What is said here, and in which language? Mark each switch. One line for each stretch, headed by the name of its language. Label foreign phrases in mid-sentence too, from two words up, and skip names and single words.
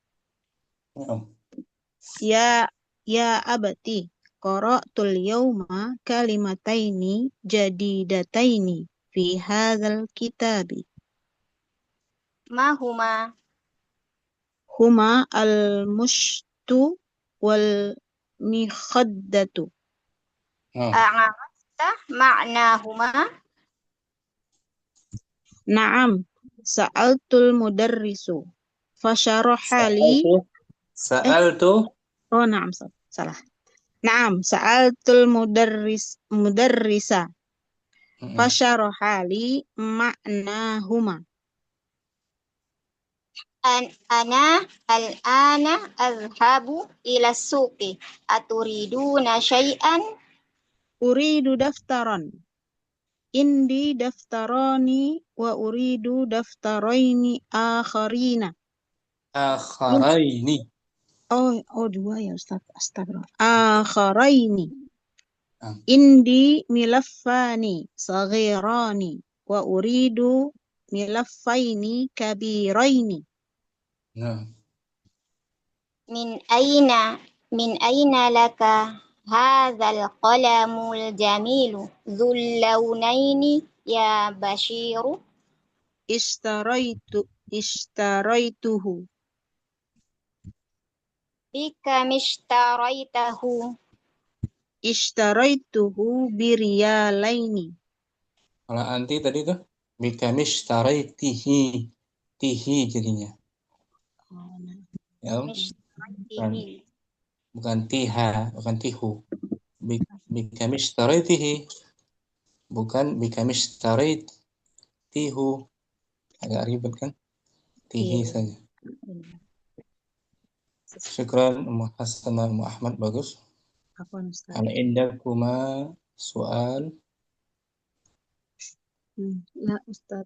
Arabic: يا أبتي. قرأت اليوم كلمتين جديدتين في هذا الكتاب. ما هما? هما المشط والمخدة. أعرفت معناهما? نعم، سألت المدرس. فشرح لي. سألت.
Indonesian: Oh, naam, salah.
Arabic: نعم، سألت المدرسَ. فشرح لي معناهما. أنا الآن أذهب إلى السوق. أتريدون شيئا? أريد دفترا. عندي دفتران وأريد دفترين آخرين. آخرين.
Indonesian: Oh dua ya Ustaz. Astagfirullah.
Arabic: آخرين. عندي ملفان صغيران وأريد ملفين كبيرين.
Indonesian: Nah.
Arabic: من أين لك هذا القلم الجميل ذو اللونين يا بشير? اشتريته. بكم اشتريته? اشتريته بريالين.
Indonesian: Kalau anti tadi tuh
Arabic: بكم اشتريتِه.
Indonesian: Tihi jadinya. Ya, bukan tiha, bukan tihu.
Arabic: بكم اشتريتِه.
Indonesian: Bukan
Arabic: بكم اشتريتُه.
Indonesian: Agak ribet kan? Tihi saja. Syukran Ummu Hasanah Ummu Ahmad, bagus.
Arabic: هل عندكما سؤال. يا أستاذ.